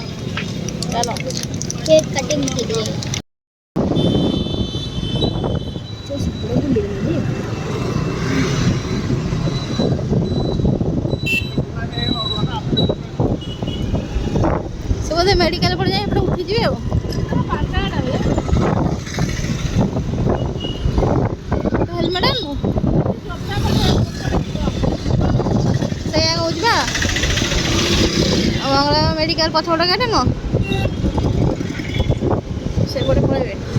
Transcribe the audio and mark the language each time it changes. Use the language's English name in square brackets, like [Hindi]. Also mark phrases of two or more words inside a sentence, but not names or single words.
[Odia] ଚାଲ [English] cake cutting [Hindi] के लिए [Odia] ସେ ବୋଧେ ମେଡ଼ିକାଲ ପଟେ ଯାଇ ଏପଟେ ଉଠିଯିବେ ଆଉ ହେଲମେଟ୍ ଆଣିବୁ ସେଇଆ କହୁଛି ବା ମଙ୍ଗଳା ମେଡ଼ିକାଲ ପଛପଟ ଗାଡ଼ି ନୁହଁ ସେପଟେ ପଳେଇବେ